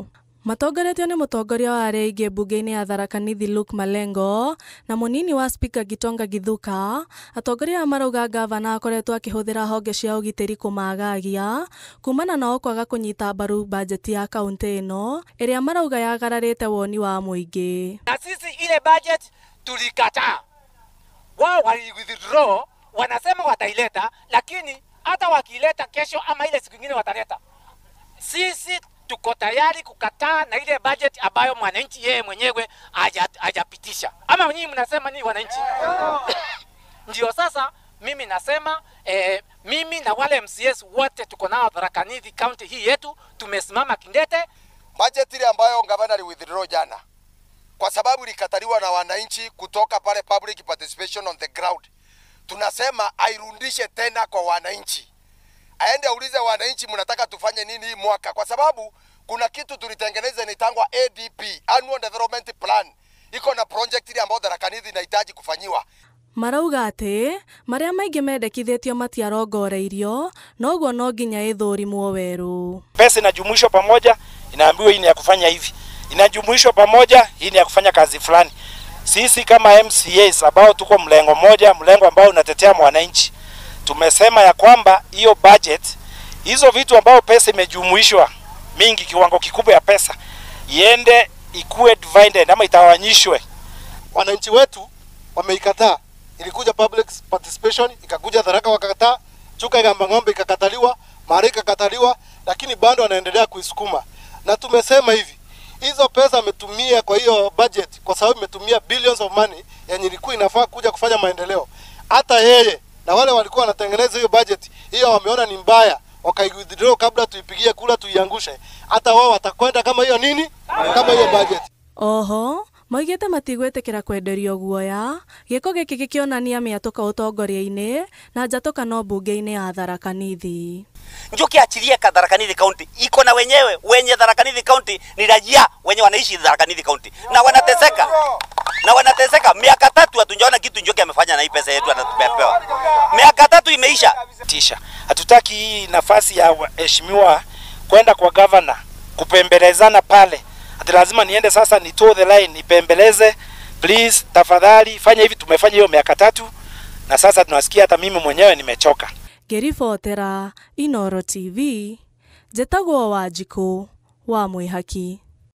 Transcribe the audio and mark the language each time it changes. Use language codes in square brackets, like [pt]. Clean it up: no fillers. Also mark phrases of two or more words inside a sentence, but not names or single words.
[ki] Matongoretio nĩ mũtongoria wa arĩa aingĩ mbunge-inĩ ya Tharaka Nithi Luke Malengo na mũnini wa Speaker Gitonga Githuka. Atongoria marauga gavana akoretwo akĩhũthĩra honge cia ũgitĩri kũmagagia kumana na kwaga kũnyita mbaru bajeti ya kaunti ĩno ĩrĩa marauga yagararĩte woni wa mũingĩ. [sw] Na sisi ile budget tulikataa. Wao wali-withdraw, wanasema wataileta, lakini hata wakileta kesho ama ile siku nyingine wataleta. Sisi tuko tayari kukataa na ile budget ambayo mwananchi yeye mwenyewe hajapitisha. Ama nyinyi mnasema ni wananchi? Ndio sasa mimi nasema mimi na wale MCS wote tuko nao Tharaka Nithi county hii yetu tumesimama kindete. Budget ile ambayo gavana withdraw jana kwa sababu ilikataliwa na wananchi kutoka pale [en] public participation on the ground. [sw] Tunasema airudishe tena kwa wananchi. Aende aulize wananchi mnataka tufanye nini hii mwaka, kwa sababu kuna kitu tulitengeneza inaitwa ADP, Annual Development Plan. Iko na project ile ambayo Tharaka Nithi inahitaji kufanyiwa. [ki] Marauga atĩ marĩa maingĩ mendekithĩtio matiarongoreirio noguo no nginya ithũrimwo werũ. [sw] Pesa inajumuishwa pamoja, inaambiwa hii ni ya kufanya hivi. Inajumuishwa pamoja, hii ni ya kufanya kazi fulani. Sisi kama MCAs ambao tuko mlengo moja, mlengo ambao unatetea mwananchi, tumesema ya kwamba hiyo budget, hizo vitu ambao pesa imejumuishwa mingi, kiwango kikubwa ya pesa, iende ikuwe divided ama itawanyishwe. Wananchi wetu wameikataa. Ilikuja [en] public participation, [sw] ikakuja Tharaka wakakataa, Chuka ya Ng'ombe ikakataliwa, Mari ikakataliwa, lakini bado wanaendelea kuisukuma. Na tumesema hivi, hizo pesa ametumia kwa hiyo budget kwa sababu imetumia [en] billions of money [sw] yenye ilikuwa inafaa kuja kufanya maendeleo. Hata yeye na wale walikuwa wanatengeneza hiyo budget, hiyo wameona ni mbaya, wakaigwithdraw kabla tuipigie kula tuiangushe. Hata wao watakwenda kama hiyo nini? Kama hiyo budget. [ki] Oho, moigĩte matigwĩtĩkĩra kwenderio guoya, gĩko gĩkĩ gĩkĩonania mĩatũka ũtongoria-inĩ na njatũkano mbunge-inĩ ya Tharaka Nithi. [sw] Njuki achilie Tharaka Nithi County. Iko na wenye Tharaka Nithi County ni raia wenye wanaishi Tharaka Nithi County. Na wanateseka. Miaka 3 hatujaona kitu Njuki amefanya na hii pesa yetu anatupewa. Miaka 3 imeisha. Hatutaki hii nafasi ya heshimiwa kwenda kwa governor kupembelezana pale. Ati lazima niende sasa ni [en] toe the line [sw] nipembeleze. Please tafadhali fanya hivi, tumefanya hiyo miaka 3 na sasa tunasikia hata mimi mwenyewe nimechoka. [ki] Ngĩribotera Inooro TV, Njĩtagwo Wanjikũ wa Mwĩhaki.